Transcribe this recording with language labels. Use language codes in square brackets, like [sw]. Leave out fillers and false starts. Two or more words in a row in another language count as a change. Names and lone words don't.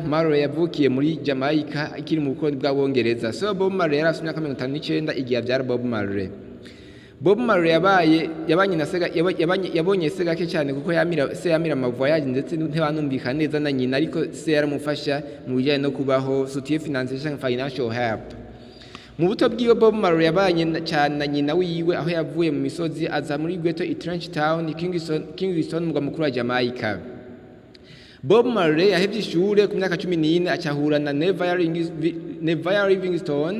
[rw] Marley yavukiye muri Jamaica ikiri mu bukoloni bw'Abongereza. So Bob Marley yari afite imyaka 59 igihe abyara Bob Marley. Bob Marley yabonye se gake cyane, kuko yamira amavoyage ndetse ntibanumvikana neza na nyina, ariko se yaramufasha mu bijyanye no kubaho, [fr] soutien financier, [en] financial help. [rn] Mu buto bwiwe Bob Marley yabanye cyane na nyina wiwe, aho yavuye mu misozi aza muri ghetto i Trench Town, Kingston, mugwa mukuru wa Jamaica. Bob Marley yahevye ishure ku myaka 14 acahura na Neville Livingstone.